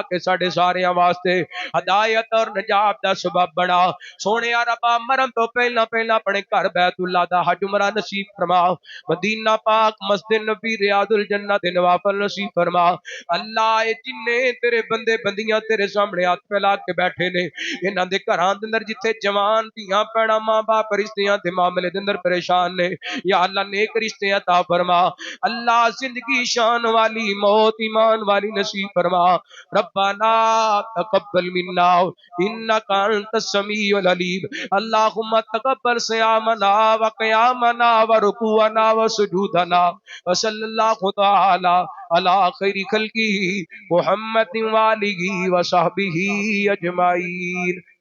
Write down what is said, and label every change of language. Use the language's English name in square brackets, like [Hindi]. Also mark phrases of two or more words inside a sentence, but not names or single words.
[Punjabi] کے ساڈے سارے واسطے ہدایت اور نجات دا سبب بنا سونے ربا مرن تو پہلا پہلا اپنے گھر بیت اللہ دا حج عمرہ نصیب فرما مدینہ پاک مسجد نبی ریاض الجنہ دے نوافل نصیب فرما اللہ اے جننے تیرے بندے بندیاں تیرے سامنے ہاتھ پھیلا کے بیٹھے نے انہاں دے گھراں دے اندر جتھے جوان دھیاں پیڑاں ماں باپ رشتیاں دے معاملے دے اندر پریشان نے یا اللہ نیک رشتے عطا فرما اللہ زندگی شان والی موت ایمان والی نصیب فرما [Arabic] ربنا تقبل منا انک انت السمیع العلیم اللهم تقبل صيامنا وقيامنا وركوعنا وسجودنا وصلی اللہ تعالی علی خیر خلقہ محمد وآلہ وصحبہ اجمعین